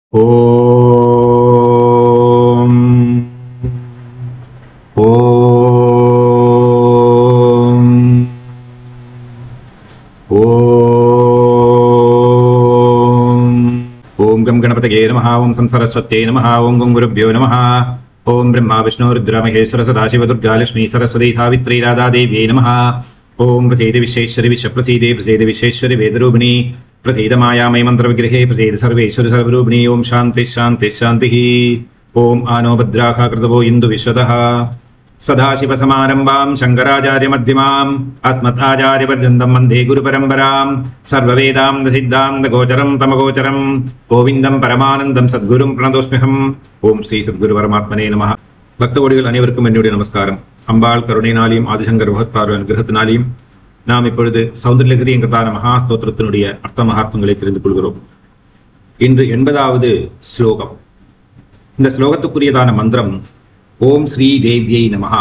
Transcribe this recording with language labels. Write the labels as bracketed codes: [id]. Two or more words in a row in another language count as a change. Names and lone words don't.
[sa] ओम् ओम् ओम् ओम् गम् गणपतये नमः ओम् सम् सरस्वत्यै नमः ओम् गम् गुरुभ्यो नमः ओम् ब्रह्मा विष्णु रुद्र महेश्वर सदाशिव दुर्गा लक्ष्मी सरस्वती सावित्री राधा देव्यै नमः ओम् प्रसीद विश्वेश्वरि विश्वप्रसीदे प्रसीद विश्वेश्वरि वेदरूपिणि प्रसीद मायामय मंत्र विग्रहे प्रसीद सर्वेश्वर सर्वरूपिणी ओम शांति शांति शांति ओम आनो भद्राः कृतवो इंदु विश्वतः सदाशिव समारंभां शंकराचार्य मध्यमाम् अस्मदाचार्य पर्यन्तं वन्दे गुरुपरम्परां सर्ववेदान्त सिद्धान्त गोचरं तमगोचरं गोविन्दं परमानन्दं सद्गुरुं प्रणतोऽस्म्यहम् ओम श्री सद्गुरु परमात्मने नमः [ta] பக்தகோடிகள் அனைவருக்கும் என்னுடைய நமஸ்காரம். அம்பாள் கருணையினாலையும் ஆதிசங்கர் பகவத்பார்வன் கிரகத்தினாலையும் நாம் இப்பொழுது சௌந்தரலஹரி என்கிறதான மகா ஸ்தோத்திரத்தினுடைய அர்த்த மகாத்மங்களை தெரிந்து கொள்கிறோம். இன்று 80வது ஸ்லோகம். இந்த ஸ்லோகத்துக்குரியதான மந்திரம் [sa] ओम् श्री देव्यै नमः.